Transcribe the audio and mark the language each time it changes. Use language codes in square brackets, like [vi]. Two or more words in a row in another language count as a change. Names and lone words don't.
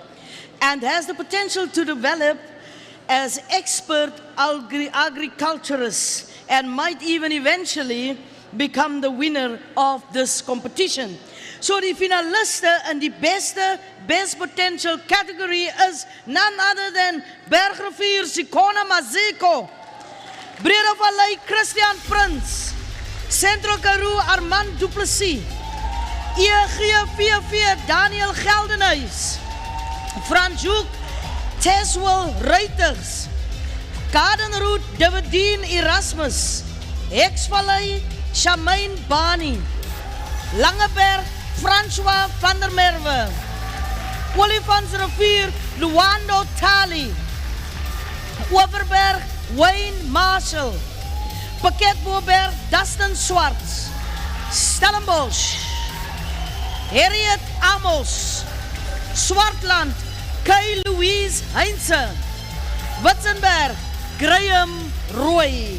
[en] and has the potential to develop as expert agriculturists and might even eventually become the winner of this competition. [af] So die finaliste in die [en] best potential category is none other than Bergrivier Sikona Maziko, Breda Vallei Christian Prins, Central Karoo Armand Duplessis, EGVV Daniel Geldenhuis, Franjoek Teswell Reiters, Kadenroet Davidine Erasmus, Hexvallei Shamaine Bani, Langeberg François van der Merwe, Olifantsrivier Luando Tali, Overberg Wayne Marshall, Paketboerberg Dustin Swarts, Stellenbosch Harriet Amos, Swartland Kay Louise Heinze, Witzenberg Graham Roy.